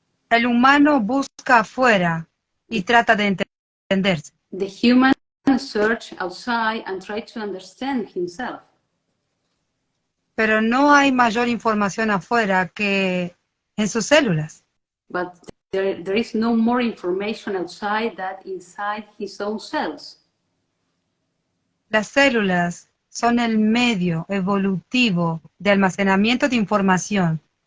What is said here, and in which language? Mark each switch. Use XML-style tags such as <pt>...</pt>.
<es>El humano busca afuera y trata de entenderse.</es> <en>The human search outside and try to understand himself.</en> <es>Pero no hay mayor información afuera que en sus células.</es> <en>But there is no more information outside than inside his own cells.</en> <es>Las células son el medio evolutivo de almacenamiento de información.</es>